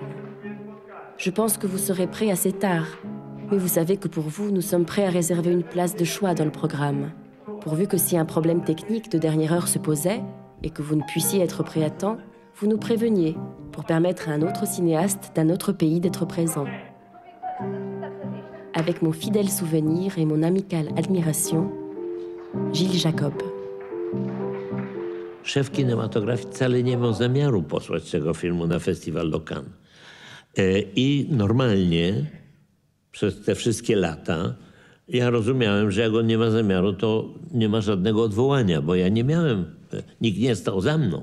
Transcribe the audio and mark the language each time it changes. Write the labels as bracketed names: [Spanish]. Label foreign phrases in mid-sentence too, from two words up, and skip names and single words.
[French] Je pense que vous serez prêt assez tard, mais vous savez que pour vous, nous sommes prêts à réserver une place de choix dans le programme, pourvu que si un problème technique de dernière heure se posait, et que vous ne puissiez être prêt à temps, vous nous préveniez, pour permettre à un autre cinéaste d'un autre pays d'être présent. Avec mon fidèle souvenir et mon amicale admiration, Gilles Jacob. [Polish] Szef kinematografii wcale nie miał zamiaru posłać tego filmu na festiwal do Cannes. I normalnie przez te wszystkie lata ja rozumiałem, że jak on nie ma zamiaru, to nie ma żadnego odwołania, bo ja nie miałem, nikt nie stał za mną.